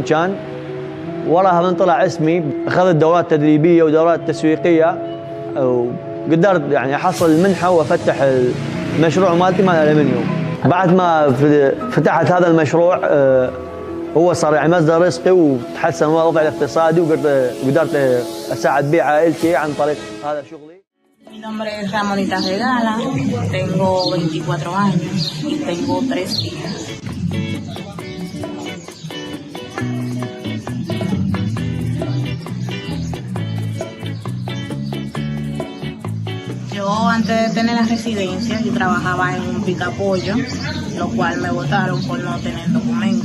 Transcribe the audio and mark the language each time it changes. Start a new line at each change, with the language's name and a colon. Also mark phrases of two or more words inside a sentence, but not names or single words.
Arabic: كان وراها من طلع اسمي، أخذت دورات تدريبية ودورات تسويقية، وقدرت يعني أحصل المنحة وأفتح المشروع مالتي مال الألمنيوم. بعد ما فتحت هذا المشروع هو صار يعني مصدر رزقي، وتحسن وضعي الاقتصادي، وقدرت أساعد به عائلتي عن طريق هذا شغلي.
Spanish: Mi nombre es Ramonita Regala, tengo 24 años y tengo 3 hijas. Yo antes de tener la residencia, yo trabajaba en un picapollo, lo cual me votaron por no tener documentos.